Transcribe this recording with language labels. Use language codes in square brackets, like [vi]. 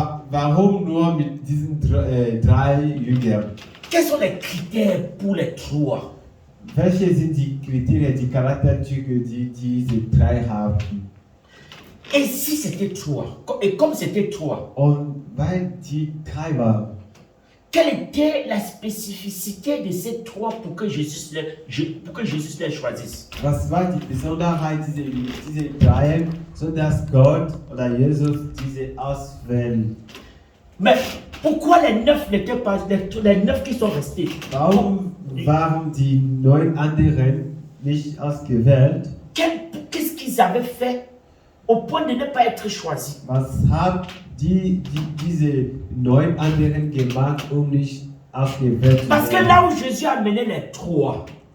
[de] Warum nur mit diesen drei Jüngern? [fr] Quels sont les critères pour les 3? [de] Welche sind die Kriterien, die Charakterzüge, die diese drei haben? [fr] Et si c'était toi, et comme c'était toi, [de] Und weil die drei waren, [fr] quelle était la spécificité de ces trois pour que Jésus les choisisse? [de] was war die Besonderheit dieser drei, sodass Gott oder Jesus diese auswählt? [fr] Mais pourquoi les 9 n'étaient pas, les 9 qui sont restés? [de] Warum waren die 9 anderen nicht ausgewählt? [fr] Qu'est-ce qu'ils avaient fait au point de ne pas être choisis? [de] Was hat diese 9 anderen gemacht, nicht ausgewählt zu [fr] Parce que [de] werden? [fr] là où Jésus a mené les trois,